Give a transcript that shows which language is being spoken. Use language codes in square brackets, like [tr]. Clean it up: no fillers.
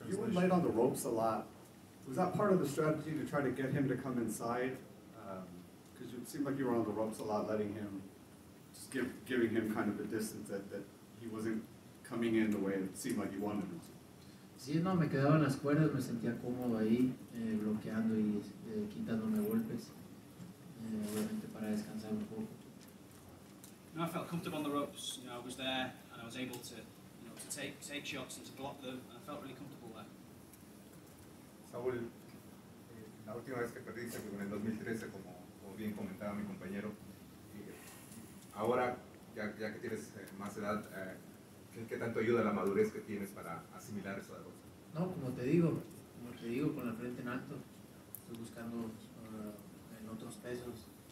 [en] You were light on the ropes a lot. Was that part of the strategy to try to get him to come inside? Because it seemed like you were on the ropes a lot, letting him, just giving him kind of a distance that he wasn't coming in the way it seemed like you wanted him to? [es] Sí, no, me quedaba en las cuerdas, me sentía cómodo ahí, bloqueando y quitándome golpes, obviamente para descansar un poco. [en] No, I felt comfortable on the ropes. You know, I was there and I was able to, you know, to take shots and to block them, and I felt really comfortable there. [es] Saúl, la última vez que perdiste fue en el 2013, como bien comentaba mi compañero. Ahora, ya que tienes más edad, ¿qué tanto ayuda la madurez que tienes para asimilar esa derrota? No, como te digo, con la frente en alto, estoy buscando en otros pesos.